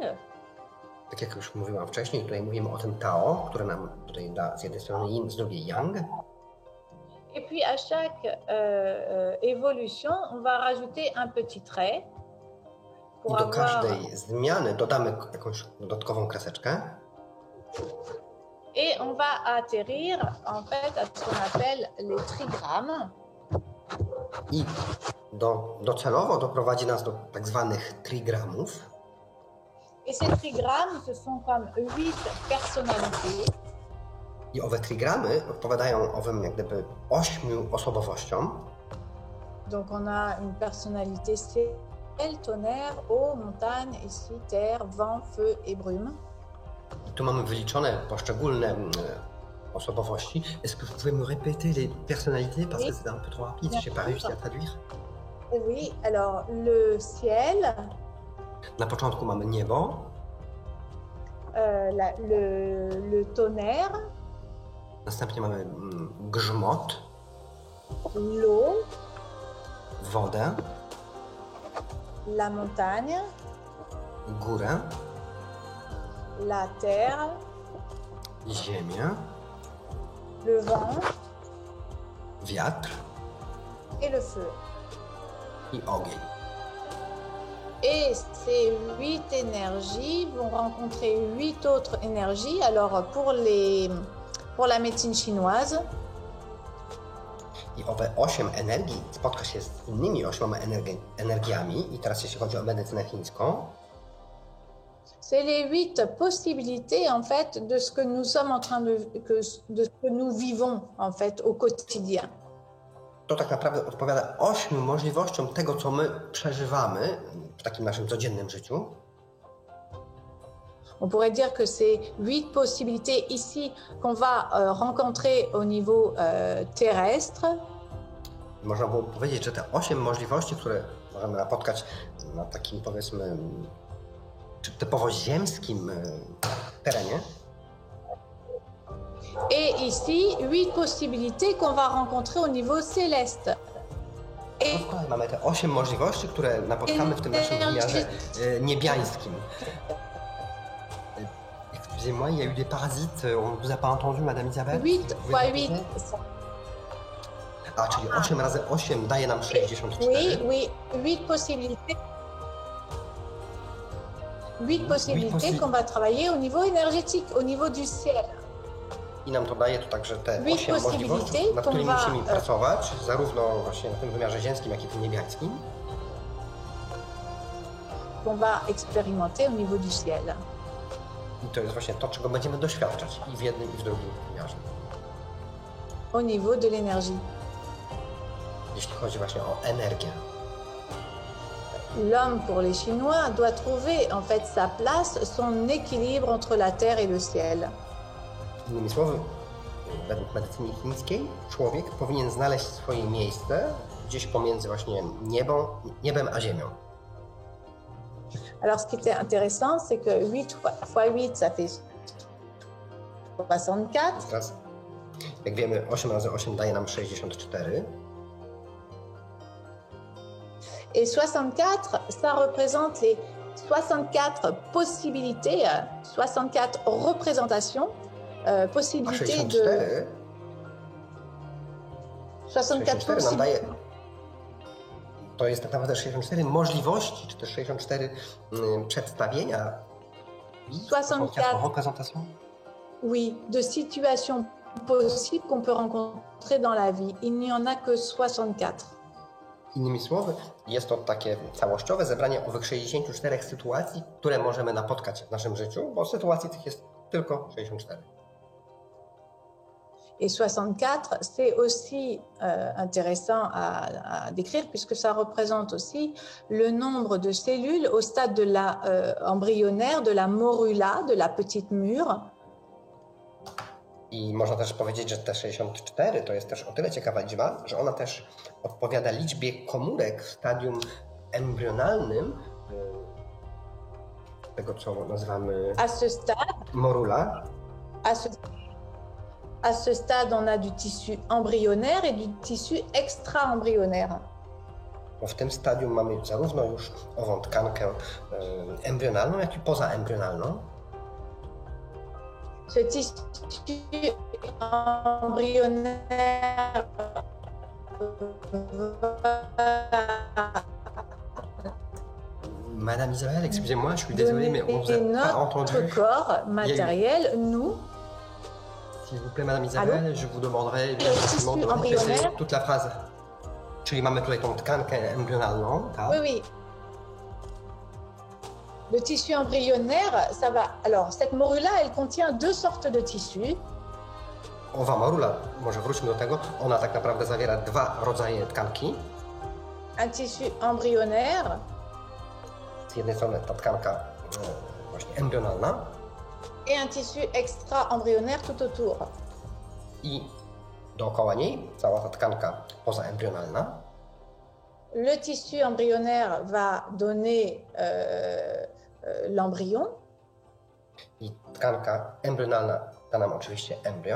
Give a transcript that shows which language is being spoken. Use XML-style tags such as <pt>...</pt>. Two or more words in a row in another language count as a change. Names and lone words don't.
<pl>Tak jak już mówiłam wcześniej, tutaj mówimy o tym Tao, które nam tutaj da z jednej strony Yin, z drugiej Yang.</pl> <fr>Et puis, à chaque évolution, on va rajouter un petit trait.</fr> <pl>I do każdej zmiany dodamy jakąś dodatkową kreseczkę.</pl> <fr>Et on va atterrir en fait à ce qu'on appelle les trigrammes.</fr> <pl>I docelowo doprowadzi nas do tak zwanych trigramów.</pl> <fr>Et ces trigrammes, ce sont comme 8 personnalités.</fr> <pl>I owe trigramy odpowiadają owym jak gdyby 8 osobowościom.</pl> <fr>Donc on a une personnalité ciel, tonnerre, eau, montagne, ici terre, vent, feu et brume.</fr> <pl>I tu mamy wyliczone poszczególne osobowości.</pl> <fr>Est-ce que vous pouvez me répéter les personnalités parce que c'est un peu trop rapide, j'ai pas réussi à traduire. Oui, alors le ciel.</fr> <pl>Na początku mamy niebo.</pl> <fr>Le tonnerre.</fr> <pl>Następnie mamy grzmot.</pl> <fr>L'eau.</fr> <pl>Wodę.</pl> <fr>La montagne.</fr> <pl>Górę.</pl> <fr>La terre.</fr> <pl>Ziemię.</pl> <fr>Le vent.</fr> <pl>Wiatr.</pl> <fr>Et le feu.</fr> <pl>I ogień.</pl> <fr>Et ces 8 énergies vont rencontrer 8 autres énergies. Alors pour la médecine chinoise,</fr> <pl>I owe 8 energii spotka się z innymi 8 energiami. I teraz jeśli chodzi o medycynę chińską,</pl> <fr>c'est les 8 possibilités en fait de ce que nous sommes en train de ce que nous vivons en fait au quotidien.</fr> <pl>to tak naprawdę odpowiada 8 możliwościom tego, co my przeżywamy w takim naszym codziennym życiu.</pl> <fr>On pourrait dire que c'est 8 possibilités ici qu'on va rencontrer au niveau terrestre.</fr> <pl>Można było powiedzieć, że te 8 możliwości, które możemy napotkać na takim, powiedzmy, czy typowo ziemskim terenie.</pl> <fr>Et ici, 8 possibilités qu'on va rencontrer au niveau céleste.</fr> <pl>Et mamy te 8 możliwości, które napotkamy w tym naszym wymiarze niebiańskim.</pl> <fr>Excusez-moi, il y a eu des parasites. On ne vous a pas entendu, Madame Isabelle? 8 x 8.</fr> <pl>A, czyli 8 razy 8 daje nam 64.</pl> <fr>Oui, 8 possibilités. 8 possibilités qu'on va travailler au niveau énergétique, au niveau du ciel.</fr> <pl>I nam to daje to także te 8 możliwości, nad którymi musimy pracować, zarówno właśnie na tym wymiarze ziemskim, jak i tym niebiańskim.</pl> <fr>Qu'on va expérimenter au niveau du ciel.</fr> <pl>I to jest właśnie to, czego będziemy doświadczać i w jednym, i w drugim wymiarze.</pl> <fr>Au niveau de l'énergie.</fr> <pl>Jeśli chodzi właśnie o energię.</pl> <fr>L'homme, pour les Chinois, doit trouver en fait sa place, son équilibre entre la terre et le ciel.</fr> <pl>Innymi słowy, według medycyny chińskiej, człowiek powinien znaleźć swoje miejsce gdzieś pomiędzy właśnie niebem a ziemią.</pl> <fr>Alors, ce qui était intéressant, c'est que 8 x 8, ça fait 64.</fr> <pl>Teraz, jak wiemy, 8 razy 8 daje nam 64.</pl> <fr>Et 64, ça représente les 64 possibilités, 64 représentations, possibilités de... 64 possibilités.</fr> <pl>To jest tak naprawdę 64 możliwości, czy też 64 przedstawienia.</pl> <fr>64 représentations. Oui, de situations possibles qu'on peut rencontrer dans la vie. Il n'y en a que 64.</fr> <pl>Innymi słowy, jest to takie całościowe zebranie owych 64 sytuacji, które możemy napotkać w naszym życiu, bo sytuacji tych jest tylko 64.</pl> <fr>Et 64, c'est aussi intéressant à décrire puisque ça représente aussi le nombre de cellules au stade de la embryonnaire, de la morula, de la petite mûre.</fr> <pl>I można też powiedzieć, że te 64 to jest też o tyle ciekawa liczba, że ona też odpowiada liczbie komórek w stadium embrionalnym tego, co nazywamy</pl> <fr>à ce stade, morula. À à ce stade, on a du tissu embryonnaire et du tissu extra-embryonnaire.</fr> <pl>Bo w tym stadium mamy zarówno już ową tkankę embrionalną, jak i pozaembrionalną.</pl> <fr>Ce tissu embryonnaire Madame Isabelle, excusez-moi, je suis désolé, mais on vous a pas entendu. Notre corps matériel, nous. S'il vous plaît, Madame Isabelle, Allô? Je vous demanderai effectivement de répéter toute la phrase.</fr> <pl>Czyli mamy tutaj tą tkankę embrionalną, tak?</pl> <fr>Oui, oui. Le tissu embryonnaire, ça va. Alors, cette morue-là, elle contient deux sortes de tissus.</fr> <pl>Owa morula, może wróćmy do tego, ona tak naprawdę zawiera dwa rodzaje tkanki.</pl> <fr>Un tissu embryonnaire.</fr> <pl>Z jednej strony ta tkanka właśnie embrionalna.</pl> <fr>Et un tissu extra-embryonnaire tout autour.</fr> <pl>I dookoła niej cała ta tkanka pozaembrionalna.</pl> <fr>Le tissu embryonnaire va donner l'embryon.</fr> <pl>I tkanka embrionalna da nam oczywiście embrion.</pl>